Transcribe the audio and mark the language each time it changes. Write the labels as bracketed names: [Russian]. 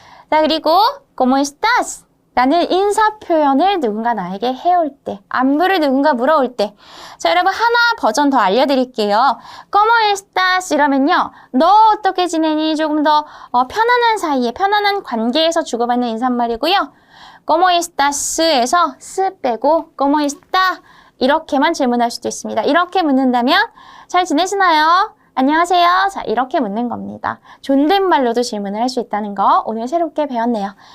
[Korean] 자, 그리고 [Spanish] ¿cómo estás? [Korean] 라는 인사 표현을 누군가 나에게 해올 때, 안부를 누군가 물어올 때. 자, 여러분 하나 버전 더 알려드릴게요. [Spanish] ¿Cómo estás? [Korean] 이러면요. 너 어떻게 지내니? 조금 더 편안한 사이에, 편안한 관계에서 주고받는 인사말이고요. [Spanish] ¿Cómo estás? [Korean] 에서 스 빼고 [Spanish] ¿Cómo está? [Korean] 이렇게만 질문할 수도 있습니다. 이렇게 묻는다면 잘 지내시나요? 안녕하세요. 자, 이렇게 묻는 겁니다. 존댓말로도 질문을 할 수 있다는 거 오늘 새롭게 배웠네요.